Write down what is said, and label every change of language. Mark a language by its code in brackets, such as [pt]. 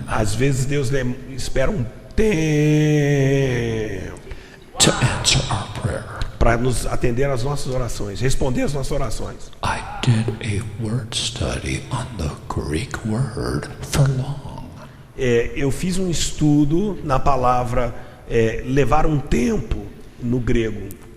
[pt] Às vezes Deus espera um tempo [en] to answer our prayer. [pt] Para nos atender às nossas orações, responder às nossas orações. [en] I did a word study on the Greek word for long. [pt] Eu fiz um estudo na palavra levar um tempo no grego.